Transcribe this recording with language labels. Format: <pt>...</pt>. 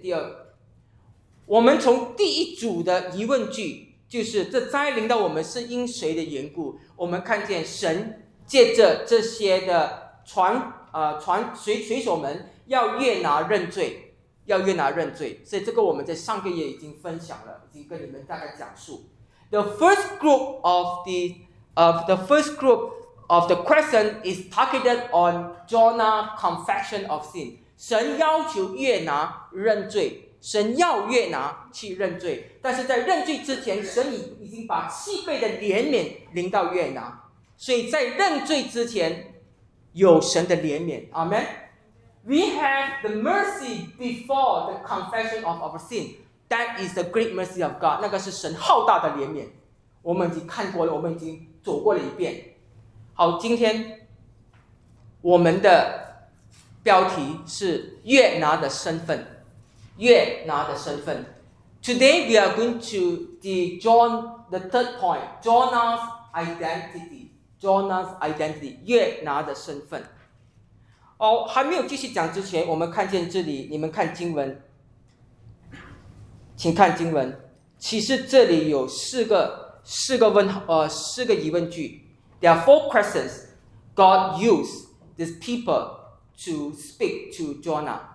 <zh>第二，我们从第一组的疑问句，就是这灾临到我们是因谁的缘故，我们看见神借着这些的水手们要约拿认罪，要约拿认罪。所以这个我们在上个月已经分享了，已经跟你们大概讲述。</zh> <en>The first group of the question is targeted on Jonah's confession of sin.</en> <zh>神要求约拿认罪，神要约拿去认罪。但是在认罪之前，神已经把七倍的怜悯临到约拿，所以在认罪之前有神的怜悯。</zh> <en>Amen. We have the mercy before the confession of our sin. That is the great mercy of God.</en> <zh>那个是神浩大的怜悯。我们已经看过了，我们已经走过了一遍。好，今天我们的标题是约拿的身份。约拿的身份。</zh> <en>Today we are going to the third point, Jonah's identity. Jonah's identity,</en> <zh>约拿的身份。哦，还没有继续讲之前，我们看见这里，你们看经文。请看经文。其实这里有四个疑问句。</zh> <en>There are four questions God used this people to speak to Jonah.</en>